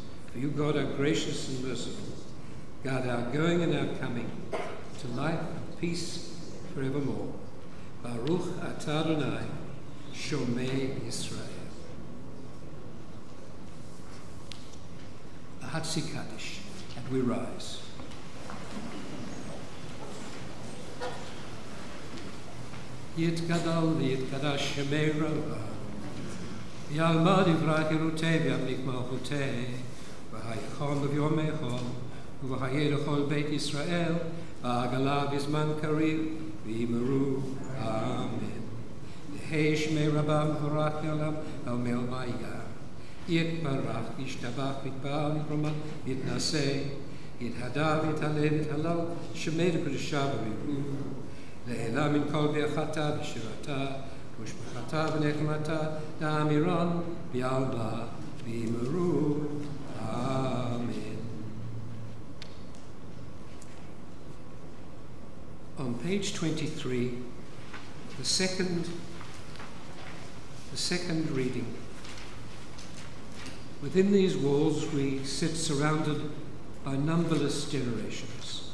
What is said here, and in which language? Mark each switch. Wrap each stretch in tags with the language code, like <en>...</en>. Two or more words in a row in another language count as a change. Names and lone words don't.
<en>For you, God, are gracious and merciful. Guard our going and our coming to life and peace forevermore.</en> <he>Baruch atah Adonai, Shomei Yisrael.</he> <en>The</en> <he>Hatzi Kaddish,</he> <en>and we rise.</en> <arc>Yitgadal v'yitgadash Shemei Rava, Yalmad yivrach Yerutei v'yamlik malchutei, v'hayachon v'yomechon, v'hayedachol Beit Yisrael, v'agala b'zman kariv, v'yimeru. Amen. Yehei Shmei Rabam v'rach Yolam al-mel ma'ya. Yitbarach, yishtabach, yitba'al, yitramah, yitnaseh, yithadav, yithalel, yithalal, Shemei d'Kodeshah v'rivu. Le'elah min kol be'achata v'shirata, v'shmachata v'nechmata, da'amiran, v'yalma, v'yimeru. Amen.</arc> <en>On page 23, the second reading. Within these walls we sit surrounded by numberless generations.</en>